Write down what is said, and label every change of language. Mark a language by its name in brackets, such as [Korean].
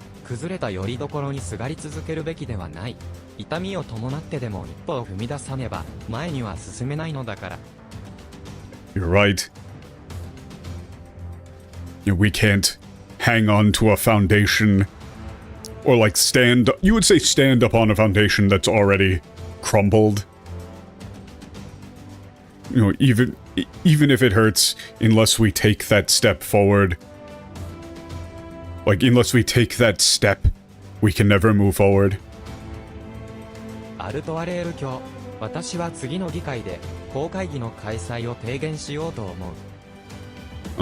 [Japanese] 崩れた拠り所にすがり続けるべきではない。痛みを伴ってでも一歩を踏み出さねば前には進めないのだから。 [English] You're right. You know, we can't hang on to a foundation or like you would say stand upon a foundation that's already crumbled. You know, even if it hurts, unless we take that step forward. Like, unless we take that step, we can never move forward. [Japanese] アルトアレール教、私は次の議会で公会議の開催を提言しようと思う。